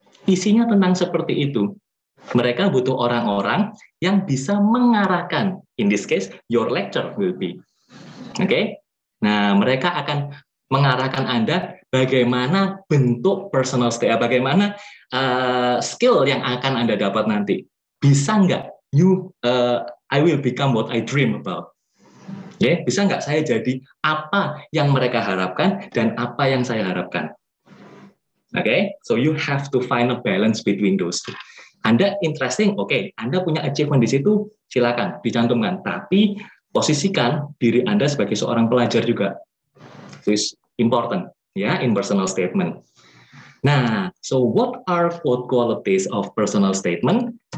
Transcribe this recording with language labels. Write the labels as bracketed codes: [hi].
[id] Isinya tentang seperti itu. Mereka butuh orang-orang yang bisa mengarahkan. [en] In this case, your lecturer will be. Oke? [id] Nah, mereka akan mengarahkan Anda bagaimana bentuk personal statement, bagaimana skill yang akan Anda dapat nanti. Bisa nggak [en] I will become what I dream about. [id] Ya, bisa nggak saya jadi apa yang mereka harapkan dan apa yang saya harapkan. [en] Oke, so you have to find a balance between those two. [id] Anda interesting, oke, Anda punya achievement di situ, silakan dicantumkan. Tapi posisikan diri Anda sebagai seorang pelajar juga. [en] This is important, ya, in personal statement. Nah, so what are 4 qualities of personal statement?